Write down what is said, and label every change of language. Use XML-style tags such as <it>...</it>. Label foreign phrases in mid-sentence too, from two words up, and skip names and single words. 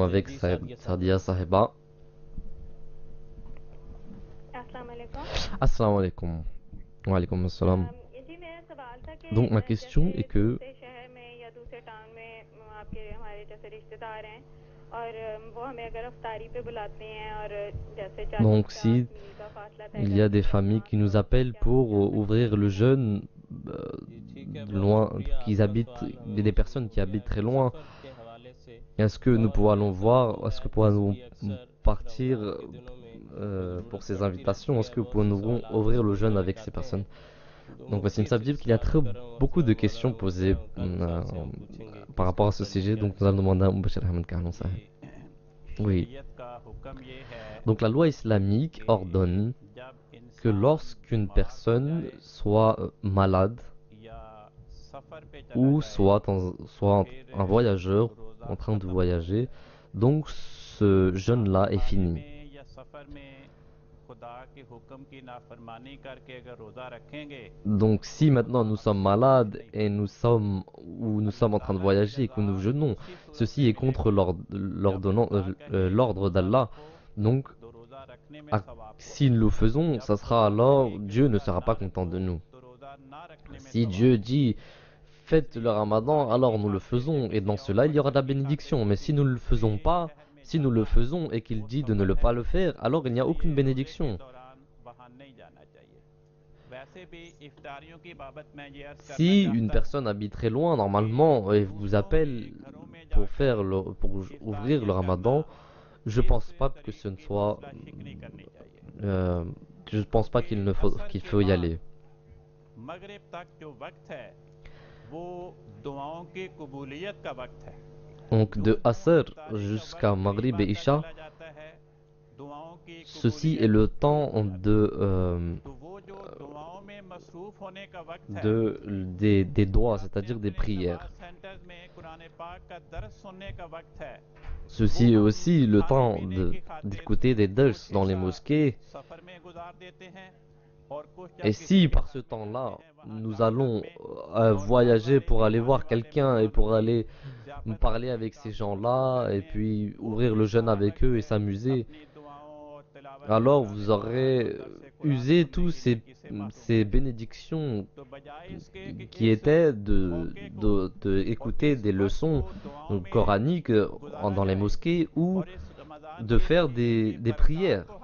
<ur>کر دیں.</ur> <fr>avec</fr> <ur>جی سعدیہ صاحبہ.</ur> <fr>Sadia Saheba.</fr> <ar>السلام عليكم. السلام عليكم. وعليكم السلام.</ar> <ur>جی میرا سوال تھا کہ</ur> <fr>Donc ma question</fr> <ur>जैसे</ur> <fr>est que</fr> <ur>دوسرے شہر میں یا دوسرے ٹاؤن میں آپ کے ہمارے جیسے رشتہ دار ہیں اور وہ ہمیں اگر افطاری پہ بلاتے ہیں اور جیسے 40-50</ur> <fr>donc si</fr> <ur>میل کا فاصلہ طے</ur> <fr>il y a</fr> <ur>करते</ur> <fr>des</fr> <ur>हैं,</ur> <fr>familles</fr> <ur>वहाँ</ur> <fr>qui</fr> <ur>से</ur> <fr>nous appellent</fr> <ur>क्या</ur> <fr>pour</fr> <ur>کیا کرنا</ur> <fr>ouvrir le</fr> <ur>चाहिए?</ur> <fr>jeûne</fr> <ur>جی ٹھیک ہے بہت</ur> <fr>loin,</fr> <ur>शुक्रिया</ur> <fr>qu'ils</fr> <ur>आपका</ur> <fr>habitent,</fr> <ur>سوال ہمیں</ur> <fr>des</fr> <ur>मौसूल</ur> <fr>personnes</fr> <ur>हो</ur> <fr>qui</fr> <ur>गया</ur> <fr>habitent</fr> <ur>है</ur> <fr>très loin.</fr> <ur>سفر کے حوالے سے.</ur> <fr>Est-ce que nous</fr> <ur>और</ur> <fr>pouvons</fr> <ur>ये</ur> <fr>voir,</fr> <ur>जो</ur> <fr>est-ce que</fr> <ur>है</ur> <fr>pouvons-nous</fr> <ur>تصویر اکثر</ur> <fr>partir</fr> <ur>رمضان کے دنوں میں</ur> <fr>pour</fr> <ur>ज़रूरत</ur> <fr>ces</fr> <ur>पड़ती</ur> <fr>invitations?</fr> <ur>रहती</ur> <fr>Est-ce</fr> <ur>है।</ur> <fr>que</fr> <ur>बहुत</ur> <fr>pouvons</fr> <ur>से</ur> <fr>nous</fr> <ur>सवालात</ur> <fr>ouvrir le</fr> <ur>इसमें</ur> <fr>jeûne</fr> <ur>मुतल्लिक़</ur> <fr>avec ces</fr> <ur>آتے ہیں.</ur> <fr>personnes?</fr> <ur>तो</ur> <fr>Donc Wassim</fr> <ur>मुख्तलिफ़</ur> <fr>Sabdib qu'il y a beaucoup de questions posées par rapport à ce sujet, donc nous allons demander à Mbachir Ahmed Kahlan Saheb. Oui.</fr> <ur>شریعت کا حکم یہ ہے</ur> <fr>Donc la loi islamique ordonne</fr> <ur>जब</ur> <fr>que</fr> <ur>इंसान</ur> <fr>lorsqu'une</fr> <ur>بیمار ہو</ur> <fr>personne</fr> <ur>जाए</ur> <fr>soit malade</fr> <ur>یا سفر پہ چلا</ur> <fr>ou</fr> <ur>जाए</ur> <fr>soit</fr> <ur>फिर</ur> <fr>un voyageur</fr> <ur>रोज़ा</ur> <fr>en train de</fr> <ur>ختم ہو</ur> <fr>voyager,</fr> <ur>جاتا ہے.</ur> <fr>donc ce jeûne-là est</fr> <ur>बीमारी</ur> <fr>fini.</fr> <ur>میں یا سفر میں خدا کے حکم کی نافرمانی کرکے اگر روزہ رکھیں گے</ur> <fr>Donc si maintenant nous sommes malades et nous sommes en train de voyager et que nous jeûnons, ceci est contre l'ordre d'Allah. Donc</fr> <ur>تو روزہ رکھنے میں ثواب</ur> <fr>si nous le faisons, ça sera alors Dieu ne sera pas content de nous.</fr> <ur>تو روزہ نہ رکھنے میں</ur> <fr>Si</fr> <ur>सवाब</ur> <fr>Dieu dit faites le ramadan, alors nous le faisons et dans cela il y aura de la bénédiction. Mais si nous ne le faisons pas, si nous le faisons et qu'il dit de ne pas le faire, alors il n'y a aucune bénédiction. Si une personne habite très loin, normalement, et vous appelle pour ouvrir le ramadan, je pense pas que ce ne soit, je pense pas qu'il faut y aller.</fr> <ur>مغرب تک جو وقت ہے وہ دعاؤں کی قبولیت کا وقت ہے.</ur> <fr>Donc de Asr jusqu'à Maghrib et Isha, ceci est le temps</fr> <ur>مصروف ہونے کا وقت ہے</ur> <fr>des doigts, c'est-à-dire des prières.</fr> <ur>سینٹرز میں قرآن پاک کا درس سننے کا وقت ہے</ur> <fr>Ceci est aussi le temps d'écouter des dars dans les mosquées.</fr> <ur>سفر میں گزار دیتے ہیں اور کچھ</ur> <fr>Et si par ce temps-là, nous allons voyager pour aller voir quelqu'un et pour aller parler avec ces gens-là et puis ouvrir le jeûne avec eux et s'amuser, alors vous aurez usé tous ces bénédictions qui étaient de écouter des leçons coraniques dans les mosquées ou de faire des prières.</fr>